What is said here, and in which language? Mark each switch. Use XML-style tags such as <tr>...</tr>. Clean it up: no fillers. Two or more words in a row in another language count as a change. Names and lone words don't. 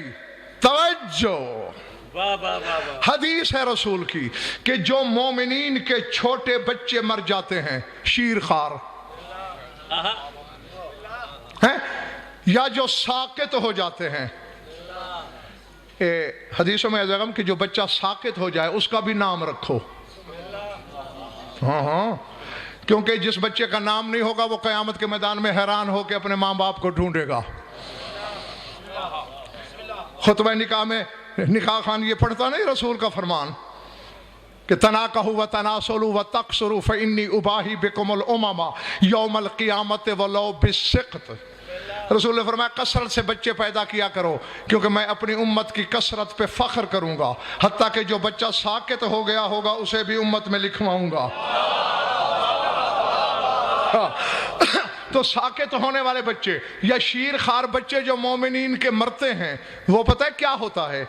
<ur>توجہ، حدیث ہے رسول کی کہ جو مومنین کے چھوٹے بچے مر جاتے ہیں، شیر خوار ہیں، یا جو ساقط ہو جاتے ہیں، حدیثوں میں جگم کہ جو بچہ ساقط ہو جائے اس کا بھی نام رکھو. ہاں ہاں، کیونکہ جس بچے کا نام نہیں ہوگا وہ قیامت کے میدان میں حیران ہو کر اپنے ماں باپ کو ڈھونڈے گا. خطبہ نکاح میں نکاح خواں یہ پڑھتا نہیں رسول کا فرمان</ur> <ar>کہ تناکہو و تناسلو و تقصرو فإنی اباہی بکم الامم یوم القیامت ولو بالسقط۔</ar> <ur>رسول نے فرمایا کثرت سے بچے پیدا کیا کرو کیونکہ میں اپنی امت کی کثرت پہ فخر کروں گا، حتیٰ کہ جو بچہ ساکت ہو گیا ہوگا اسے بھی امت میں لکھواؤں گا۔ تو ساکت ہونے والے بچے یا شیر خار بچے جو مومنین کے مرتے ہیں، وہ پتہ ہے کیا ہوتا ہے؟</ur>